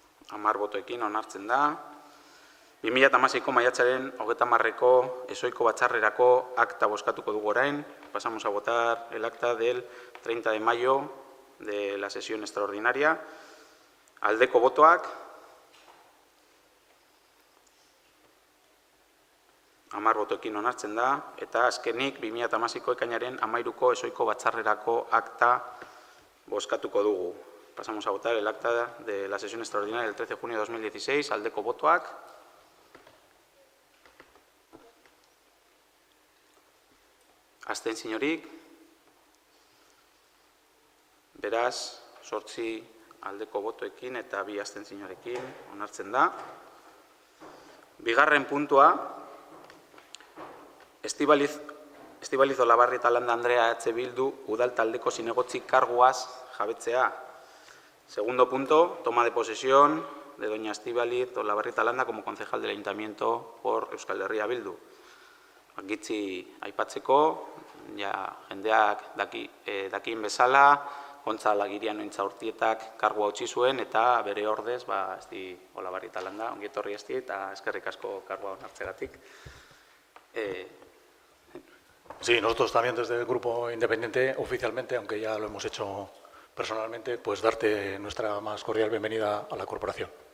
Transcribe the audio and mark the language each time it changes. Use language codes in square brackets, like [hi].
[eu] Amar botoekin onartzen da. 2016ko maiatzaren 30ko ezohiko batzarrerako akta bozkatuko dugu orain. [es] Pasamos a votar el acta del 30 de mayo de la sesión extraordinaria. [eu] Aldeko botoak. Amar botoekin onartzen da. Eta azkenik 2016ko ekainaren 13ko ezohiko batzarrerako akta bozkatuko dugu. [es] Pasamos a votar el acta de la sesión extraordinaria del 13 de junio de 2016. [eu] Aldeko botoak. Abstentziorik. Beraz, 8 aldeko botoekin eta 2 abstentziorekin onartzen da. Bigarren puntua, Estibaliz Olabarrieta Landa Andrea EH Bildu udal taldeko zinegotzi karguaz jabetzea. [es] Segundo punto, toma de posesión de doña Estibaliz Olabarrieta Landa como concejal del Ayuntamiento por Euskal Herria Bildu. [eu] Gitzi aipatzeko, jendeak dakien bezala, Gontza Lagiriano Intzaurtietak kargua utzi zuen eta bere ordez, Esti Olabarrieta Landa, ongi etorri Esti eta eskerrik asko kargua onartzegatik. [es] Sí, nosotros también desde el Grupo Independiente, oficialmente, aunque ya lo hemos hecho personalmente, pues darte nuestra más cordial bienvenida a la corporación.